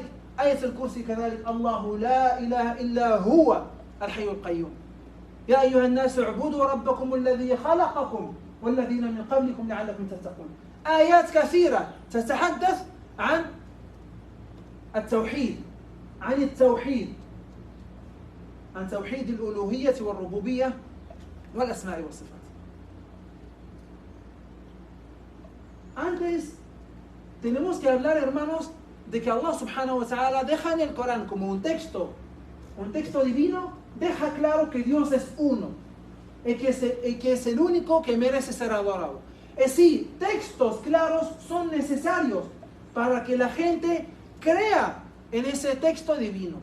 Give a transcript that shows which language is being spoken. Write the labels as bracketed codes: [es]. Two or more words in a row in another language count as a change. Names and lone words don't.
[ar] آية الكرسي كذلك الله لا إله إلا هو الحي القيوم يا أيها الناس اعبدوا ربكم الذي خلقكم والذين من قبلكم لعلكم تتقون. آيات كثيرة تتحدث عن التوحيد عن توحيد الألوهية والربوبية والأسماء والصفات. [es] Antes tenemos que hablar, hermanos, de que Allah [ar] سبحانه وتعالى [es] deja en el Corán como un texto divino, deja claro que Dios es uno y que es el único que merece ser adorado. Es decir, textos claros son necesarios para que la gente crea en ese texto divino.